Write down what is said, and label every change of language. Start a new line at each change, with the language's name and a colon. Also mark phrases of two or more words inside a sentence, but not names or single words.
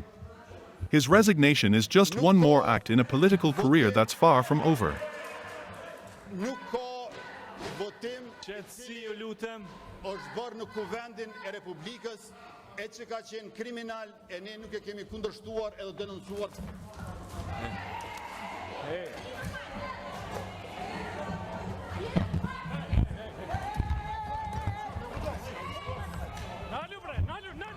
English: His resignation is just one more act in a political career that's far from over.
Albanian: Qetësi, ju lutem. është bërë në kuvendin e Republikës, e që ka qenë kriminal e ne nuk e kemi kundërshtuar edhe denoncuar. Nalu bre, nalu.